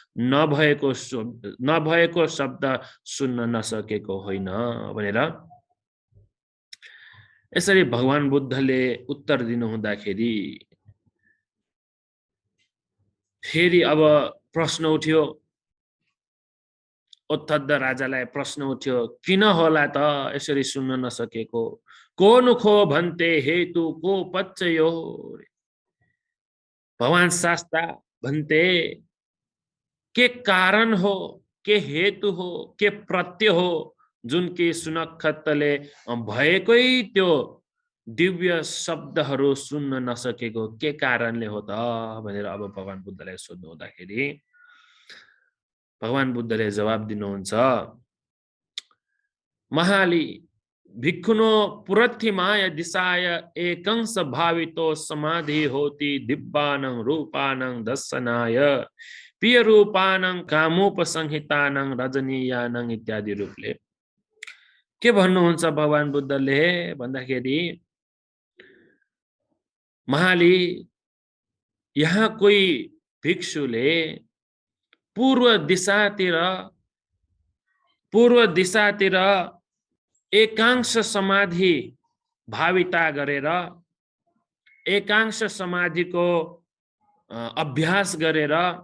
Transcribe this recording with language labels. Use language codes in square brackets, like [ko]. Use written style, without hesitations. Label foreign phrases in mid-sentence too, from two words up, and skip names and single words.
[ne] नभएको शब्द सुन्न नसकेको होइन भनेर यसरी भगवान बुद्धले उत्तर दिनु हुँदाखेरि फेरि अब प्रश्न उठ्यो, उद्धत राजालाई प्रश्न उठ्यो, किन होला त यसरी सुन्न नसकेको? [pi] को नुखो भन्ते हेतु को पच्चयो? [ne] भगवान शास्ता भन्ते के कारण हो, के हेतु हो, के प्रत्यय हो, जुन कि सुनखत्तले भएकै त्यो दिव्य शब्दहरू सुन्न नसकेको के कारणले हो त भनेर अब भगवान बुद्धलाई सोध्नु हुँदाखेरि भगवान बुद्धले जवाब दिनुहुन्छ, [pi] महाली भिक्षुनो पुरथिमाय दिशाय एकंश भावितो समाधि होती दिव्यानं रूपानं दर्शनाय प्रिय रूपानं कामोपसंहितानं रजनीयानं [ne] इत्यादि रूपले के भन्नुहुन्छ भगवान बुद्धले भन्दाखेरि, महाली यहाँ कोही भिक्षुले पूर्व दिशातिर एकांश समाधि भाविता गरेर, एकांश समाधिको अभ्यास गरेर